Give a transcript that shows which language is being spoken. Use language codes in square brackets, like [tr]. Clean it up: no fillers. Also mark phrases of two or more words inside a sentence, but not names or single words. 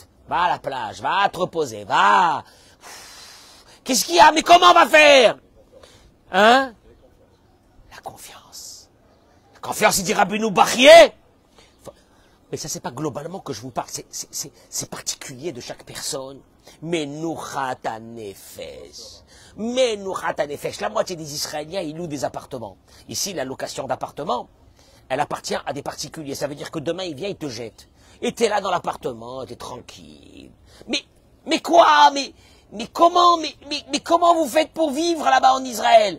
[fr] Va à la plage, va te reposer, va. Qu'est-ce qu'il y a? Mais comment on va faire? Hein? La confiance. La confiance, il dit Rabbeinu Bachye. Mais ça, c'est pas globalement que je vous parle. C'est particulier de chaque personne. [he] מנוחת הנפש. מנוחת הנפש. [fr] La moitié des Israéliens, ils louent des appartements. Ici, la location d'appartements, elle appartient à des particuliers. Ça veut dire que demain, il vient, il te jette. Et t'es là dans l'appartement, t'es tranquille. Mais quoi? Mais comment vous faites pour vivre là-bas en Israël?